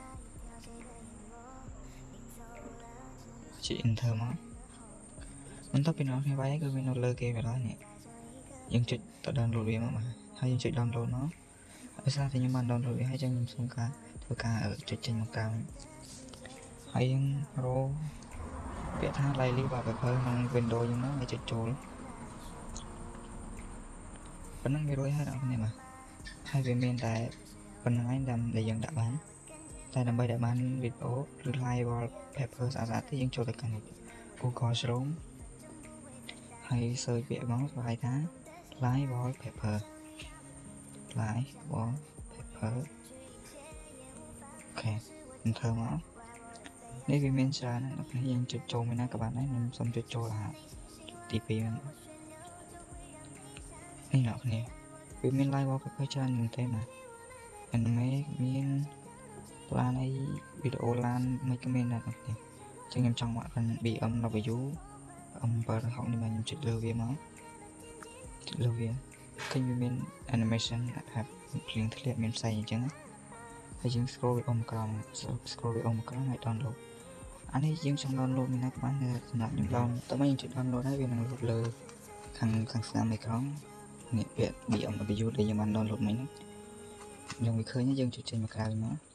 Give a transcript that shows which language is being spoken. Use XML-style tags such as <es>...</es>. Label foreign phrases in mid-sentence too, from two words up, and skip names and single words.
<km>ជា enter មកបន្ទាប់ពីនោះវាយគឺវានៅលើគេវាហើយនេះយើងចុចទៅ download វាមកហើយយើងចុច download មកដោយសារតែខ្ញុំបាន download វាហើយចឹងខ្ញុំសុំការធ្វើការចុចចេញមកក្រៅហើយយើងរកពាក្យថា Lively wallpaper ក្នុង Windows យើងមកហើយចុចចូល ប៉ុណ្ណឹងវារួចហើយអ្នកនាងបាទហើយវាមានតែប៉ុណ្្នឹងឯងដែលយើងដាក់បានតែដើម្បីដាក់បានវីដេអូឬ</km> <en>live wallpaper</en> <km>ស្អាតៗទេយើងចូលទៅកាន់ Google Chrome ហើយ search ពាក្យមកស្វែងថា</km> <en>live wallpaper</en> <km>អូខេ enter មកនេះវាមានច្រើនណាស់អ្នកនាងយើងចុចចូលមួយណាក៏បានដែរខ្ញុំសូមចុចចូលទី2ហ្នឹងនេះអ្នកនាងវាមាន</km> <en>live wallpaper</en> <km>ច្រើនមែនទេណាanime មានឡានអីវីដេអូ ឡានមិនក៏មានដែរអ្នកនាងចឹងខ្ញុំចង់មកកាន់ BMW 760នេះមកខ្ញុំចុចលើវាមកចុចលើវាឃើញវាមាន animation ថាភ្លៀងធ្លាក់មានផ្សែងអញ្ចឹងហើយយើង scroll វាអមក្រោម scroll វាអមក្រោមហើយ download អានេះយើងចង់ download មានណាក៏បានសម្រាប់ខ្ញុំ download តែមកយើងចុច download ហើយវានឹងលោតលើខាងស្នាមអេក្រង់នេះពាក្យ BMW ដែលយើងបាន download មិញហ្នឹងយើងវាឃើញយើងចុចចេញមកក្រៅមក</km>